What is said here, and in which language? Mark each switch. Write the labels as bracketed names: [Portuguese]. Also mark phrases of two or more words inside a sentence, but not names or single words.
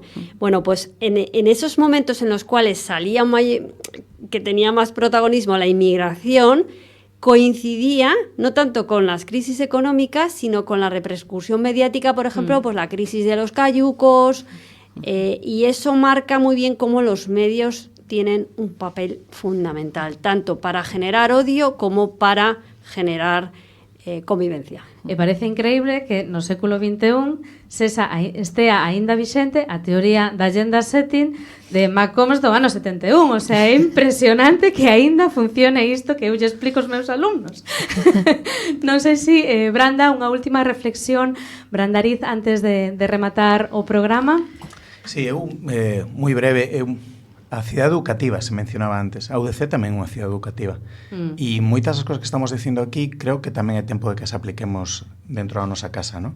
[Spanish] Bueno, pues en esos momentos en los cuales salía que tenía más protagonismo la inmigración, coincidía no tanto con las crisis económicas, sino con la repercusión mediática, por ejemplo, pues la crisis de los cayucos. Y eso marca muy bien cómo los medios tienen un papel fundamental, tanto para generar odio como para generar convivencia. [Galician] E parece increíble que no século XXI estea aínda vixente a teoría da [English] agenda setting [Galician] de Macomes do ano 71. [Spanish] O sea, [Galician] é impresionante que aínda funcione isto que eu lle explico aos meus alumnos. Non sei se, Branda, unha última reflexión, Brandariz, antes de rematar o programa. Sí, moi breve, a cidade educativa se mencionaba antes, a UDC tamén é unha cidade educativa, e moitas das cousas que estamos dicindo aquí creo que tamén é tempo de que as apliquemos dentro da nosa casa, ¿no?